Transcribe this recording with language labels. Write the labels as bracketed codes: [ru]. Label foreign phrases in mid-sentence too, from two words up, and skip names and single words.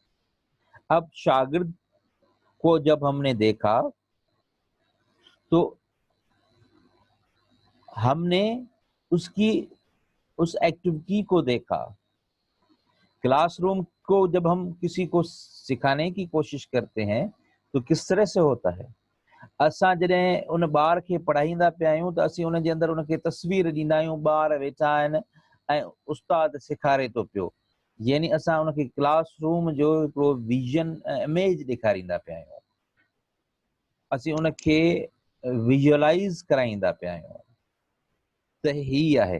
[ur] اب شاگرد کو جب ہم نے دیکھا تو ہم نے اس ایکٹیویٹی کو دیکھا. [en] class room [ur] کو جب ہم کسی کو سکھانے کی کوشش کرتے ہیں تو کس طرح سے ہوتا ہے؟ [sd] اساں جڏहिं ان ॿार खे पढ़ाईंदा पिया आहियूं त असीं उन जे अंदरि उनखे तस्वीर ॾींदा आहियूं. ॿार वेठा आहिनि ऐं उस्ताद सेखारे थो पियो, यानी असां उनखे [en] class room [sd] जो हिकिड़ो विजन ऐं इमेज ॾेखारींदा पिया आहियूं. असीं उनखे विजुअलाइज़ कराईंदा पिया आहियूं त ही आहे.